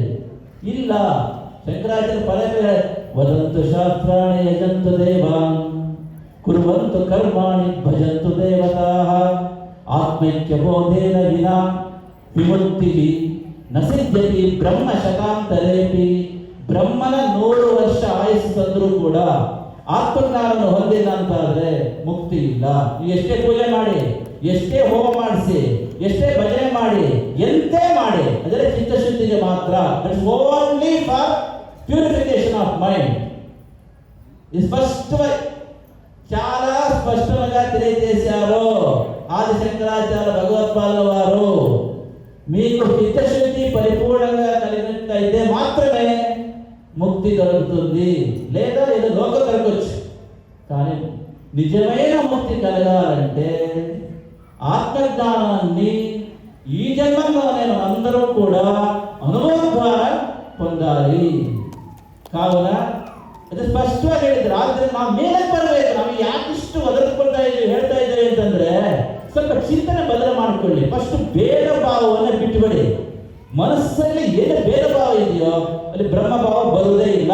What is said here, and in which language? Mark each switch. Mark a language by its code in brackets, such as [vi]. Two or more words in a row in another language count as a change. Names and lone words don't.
[kn] ಇಲ್ಲ, ಶಂಕರಾಚಾರ್ಯ [sa] ಪದೇ ವದಂತು ಶಾಸ್ತ್ರಾಣಿ ಯಜಂತು ದೇವಾನ್ ಕುರ್ವಂತು ಕರ್ಮಾಣಿ ಭಜಂತು ದೇವತಾಃ ಆತ್ಮೈಕ್ಯ ಬೋಧೇನ ವಿನಾ ವಿಮುಕ್ತಿ ನ ಸಿದ್ಧತಿ ಬ್ರಹ್ಮ ಶತಾಂತರೇಪಿ. [kn] ಬ್ರಹ್ಮನ 100 ವರ್ಷ ಆಯಸ್ಸು ತಂದರೂ ಕೂಡ ಆತ್ಮಜ್ಞಾನವನ್ನು ಹೊಂದಿಲ್ಲ ಅಂತ ಆದ್ರೆ ಮುಕ್ತಿ ಇಲ್ಲ. ನೀವು ಎಷ್ಟೇ ಪೂಜೆ ಮಾಡಿ, ಎಷ್ಟೇ ಹೋಮ ಮಾಡಿಸಿ, ಎಷ್ಟೇ ಭಜನೆ ಮಾಡಿ, ಎಂತೆ ಮಾಡಿ, ಅದರ ಚಿತ್ತಶುದ್ಧಿಗೆ ಮಾತ್ರ. [en] That's only for purification of mind. [te] ఇది చాలా స్పష్టంగా తెలియజేశారు ఆది శంకరాచార్య భగవత్పాదుల వారు. మీకు చిత్తశుద్ధి పరిపూర్ణంగా కలిగినట్లయితే మాత్రమే ముక్తి దొరుకుతుంది. లేదా ఏదో లోకం దొరకవచ్చు. కానీ నిజమైన ముక్తి కలగాలంటే ఆత్మజ్ఞానాన్ని ఈ జన్మంలో నేను అందరూ కూడా అనుభవం ద్వారా పొందాలి. [kn] ಕಾರಣ ಅದು ಸ್ಪಷ್ಟವಾಗಿ ಹೇಳಿದ್ರು. ಆದ್ರೆ ನಾವು ಮೇಲೆ ಬರಬೇಕು. ನಾವು ಯಾಕಿಷ್ಟು ಒದರ್ಕೊಳ್ತಾ ಇದ್ದೀವಿ, ಹೇಳ್ತಾ ಇದ್ದೇವೆ ಅಂತಂದ್ರೆ ಸ್ವಲ್ಪ ಚಿಂತನೆ ಬದಲು ಮಾಡಿಕೊಳ್ಳಿ. ಫಸ್ಟ್ ಭೇದ ಭಾವವನ್ನು ಬಿಟ್ಟುಬಿಡಿ. ಮನಸ್ಸಲ್ಲಿ ಏನು ಭೇದ ಭಾವ ಇದೆಯೋ ಅಲ್ಲಿ ಬ್ರಹ್ಮ ಭಾವ ಬರುವುದೇ ಇಲ್ಲ.